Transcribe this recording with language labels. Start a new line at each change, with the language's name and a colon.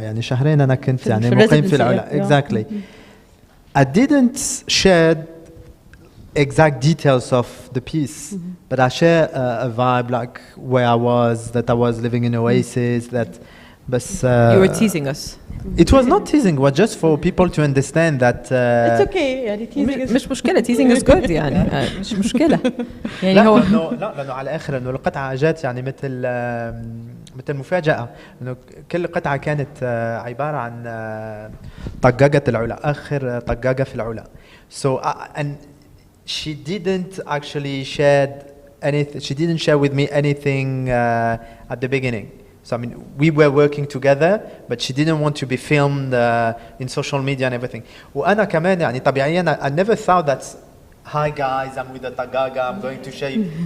Arabic: يعني شهرين أنا كنت مقيم في العلا.
English: Exactly. I didn't share exact details of the piece, but I share a vibe, like where I was, that I was living in Oasis, that you were teasing us. It was not teasing, it was just for people to understand that it's okay. teasing
Arabic: مش مشكلة,
English: teasing is good
Arabic: مش مشكلة. هو لأنه على الآخر إنه القطعة جات مثل مفاجأة، إنه كل قطعة كانت عبارة عن طقاقة العلا، آخر طقاقة في العلا.
English: So and she didn't actually share anything. She didn't share with me anything at the beginning. So I mean, we were working together, but she didn't want to be filmed in social media and everything.
Arabic: وأنا كمان يعني طبيعيا
English: I never thought that, hi guys, I'm with the tagaga, I'm going to share you.